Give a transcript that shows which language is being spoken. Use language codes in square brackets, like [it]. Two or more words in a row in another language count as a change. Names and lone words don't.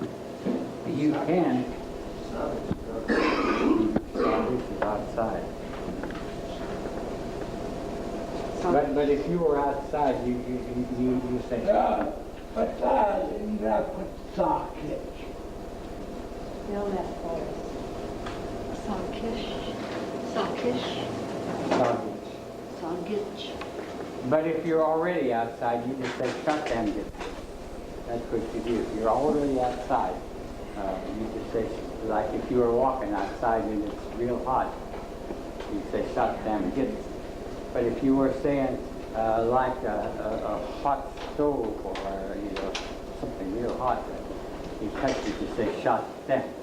[en] You can. Soggage is outside. But if you were outside, you say. Outside, you gotta put socket. Know that for us. Sawkish. Sawkish. Soggage. Sawgitch. But if you're already outside, you just say shut them. That's what you do. If you're already outside, you just say, like if you were walking outside and it's real hot, you say shut them. But if you were saying like a hot stove or something real hot, you touch it, you say shut them.